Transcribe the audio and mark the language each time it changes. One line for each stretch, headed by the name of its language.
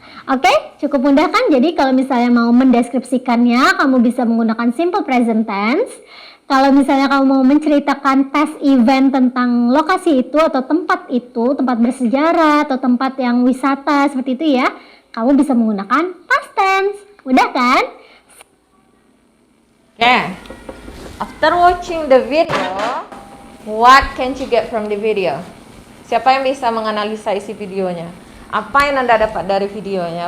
Indonesian: Oke, cukup mudah kan? Jadi kalau misalnya mau mendeskripsikannya, kamu bisa menggunakan simple present tense. Kalau misalnya kamu mau menceritakan past event tentang lokasi itu atau tempat itu, tempat bersejarah atau tempat yang wisata seperti itu ya, kamu bisa menggunakan past tense. Mudah kan?
English: Okay. After watching the video, what can you get from the video?
Indonesian: Siapa yang bisa menganalisa isi videonya? Apa yang Anda dapat dari videonya?